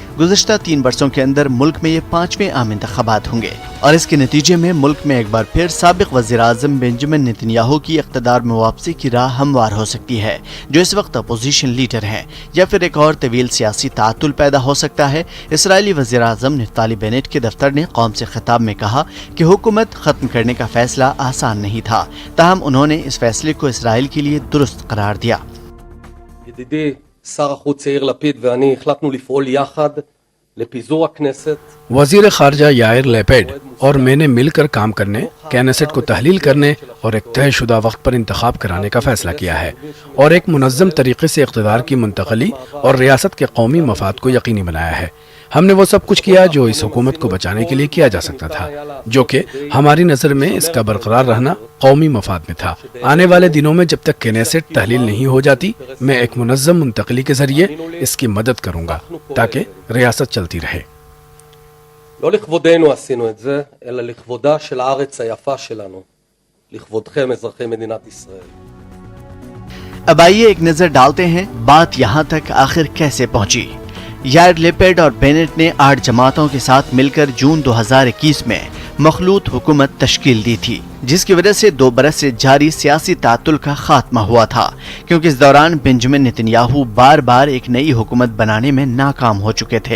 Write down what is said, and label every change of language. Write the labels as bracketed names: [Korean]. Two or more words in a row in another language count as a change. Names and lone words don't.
[Urdu] گزشتہ 3 برسوں کے اندر ملک میں یہ 5ویں عام انتخابات ہوں گے اور اس کے نتیجے میں ملک میں ایک بار پھر سابق وزیر اعظم بنجمن نتن یاہو کی اقتدار میں واپسی کی راہ ہموار ہو سکتی ہے، جو اس وقت اپوزیشن لیڈر ہیں، یا پھر ایک اور طویل سیاسی تعطل پیدا ہو سکتا ہے۔ اسرائیلی وزیر اعظم نفتالی بینٹ کے دفتر نے قوم سے خطاب میں کہا کہ حکومت ختم کرنے کا فیصلہ آسان نہیں تھا، تاہم انہوں نے اس فیصلے کو اسرائیل کے لیے درست قرار دیا۔ [Hebrew] ידידי שר החוץ יאיר לפיד ואני החלטנו לפעול יחד לפיזור הכנסת۔ [Urdu] وزیر خارجہ یائر لیپڈ اور میں نے مل کر کام کرنے، کینیسٹ کو تحلیل کرنے اور ایک طے شدہ وقت پر انتخاب کرانے کا فیصلہ کیا ہے اور ایک منظم طریقے سے اقتدار کی منتقلی اور ریاست کے قومی مفاد کو یقینی بنایا ہے۔ ہم نے وہ سب کچھ کیا جو اس حکومت کو بچانے کے لیے کیا جا سکتا تھا، جو کہ ہماری نظر میں اس کا برقرار رہنا قومی مفاد میں تھا۔ آنے والے دنوں میں جب تک کینیسٹ تحلیل نہیں ہو جاتی، میں ایک منظم منتقلی کے ذریعے اس کی مدد کروں گا تاکہ ریاست چلتی رہے۔ [Hebrew] לא לכבודנו עשינו את זה, אלא לכבודה של הארץ היפה שלנו, לכבודכם אזרחי מדינת ישראל۔ [Urdu] اب آئیے ایک نظر ڈالتے ہیں بات یہاں تک آخر کیسے پہنچی۔ یائر لیپڈ اور بینٹ نے 8 جماعتوں کے ساتھ مل کر جون 2021 میں مخلوط حکومت تشکیل دی تھی، جس کی وجہ سے 2 برس سے جاری سیاسی تعطل کا خاتمہ ہوا تھا، کیونکہ اس دوران بنجمن نتن یاہو بار بار ایک نئی حکومت بنانے میں ناکام ہو چکے تھے۔